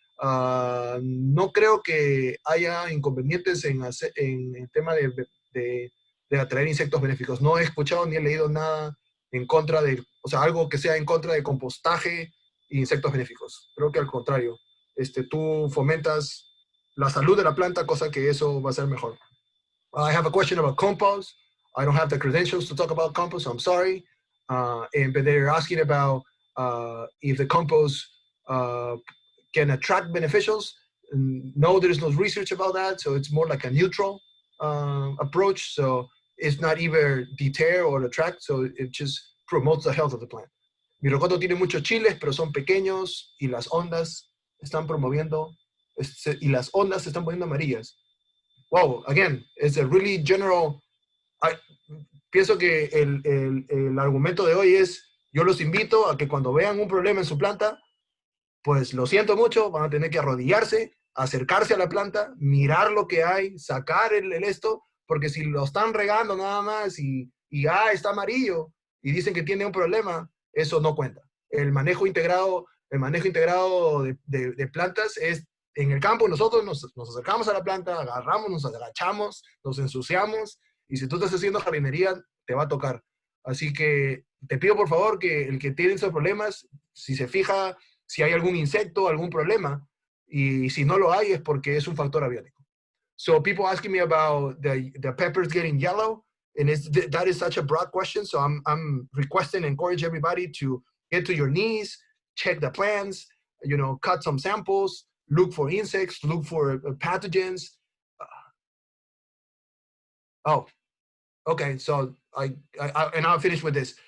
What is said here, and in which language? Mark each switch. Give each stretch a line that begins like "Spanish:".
Spanish: No creo que haya inconvenientes en el tema de atraer insectos benéficos. No he escuchado ni he leído nada en contra algo que sea en contra de compostaje e insectos benéficos. Creo que al contrario. Tú fomentas la salud de la planta, cosa que eso va a ser mejor.
English: I have a question about compost. I don't have the credentials to talk about compost, so I'm sorry. But they're asking about if the compost can attract beneficials. No, there is no research about that, so it's more like a neutral approach. So it's not either deter or attract, so it just promotes the health of the plant.
Spanish: Mi rocoto tiene muchos chiles, pero son pequeños y las ondas están promoviendo, y las ondas se están poniendo amarillas.
English: Wow, again, it's a really general.
Spanish: Pienso que el argumento de hoy es, yo los invito a que cuando vean un problema en su planta, pues lo siento mucho, van a tener que arrodillarse, acercarse a la planta, mirar lo que hay, sacar esto, porque si lo están regando nada más y está amarillo y dicen que tiene un problema, eso no cuenta. El manejo integrado de plantas es en el campo. Nosotros nos acercamos a la planta, agarramos, nos agachamos, nos ensuciamos, y si tú estás haciendo jardinería, te va a tocar. Así que te pido por favor que el que tiene esos problemas, si se fija si hay algún insecto, algún problema, y si no lo hay es porque es un factor abiótico. So people asking me about the peppers getting yellow,
English: And that is such a broad question. So I'm requesting, encourage everybody to get to your knees, check the plants, you know, cut some samples, look for insects, look for pathogens. Oh, okay. So and I'll finish with this.